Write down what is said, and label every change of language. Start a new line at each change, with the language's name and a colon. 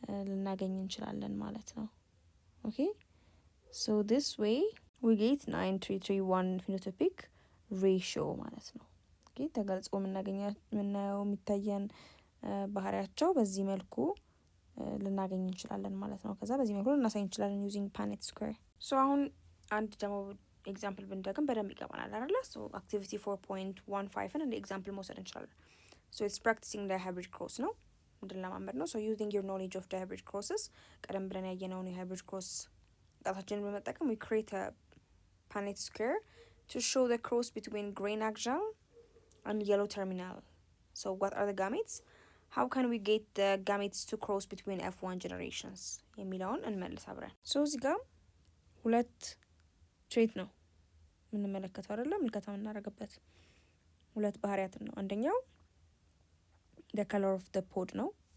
Amharic: ልናገኝ እንችላለን ማለት ነው።
English: okay so this way we get 9:3:3:1 phenotypic ratio
Amharic: ማለት ነው። okay ተገልጾ የምናየው የሚታየን ባህሪያቸው በዚህ መልኩ ልናገኝ እንችላለን ማለት ነው። ከዛ በዚህ መልኩ ልናሳይ እንችላለን
English: using Punnett square።
Amharic: so አሁን አንድ ደግሞ ኤግዛምፕል ብንደግም በደንብ ይገባናል አይደለ?
English: so activity 4.15
Amharic: እንደ ኤግዛምፕል መውሰድ እንችላለን።
English: so it's practicing the hybrid cross
Amharic: ነው እንድንለማመድ ነው።
English: so using your knowledge of the hybrid crosses
Amharic: ቀደም ብለን ያየነውን የhybrid cross ጣታችንን በመጠቀም
English: we create a Punnett square to show the cross between green axial and yellow terminal. so what are the gametes? how can we get the gametes to cross between F1 generations
Amharic: የሚለውን እንመልስ አብረን። so እዚህ ጋር ሁለት ትሬት ነው የምንመለከተው አይደለም ምልከታ የምናደርግበት ሁለት ባህሪያት ነው። አንደኛው
English: the color of the pod
Amharic: ነው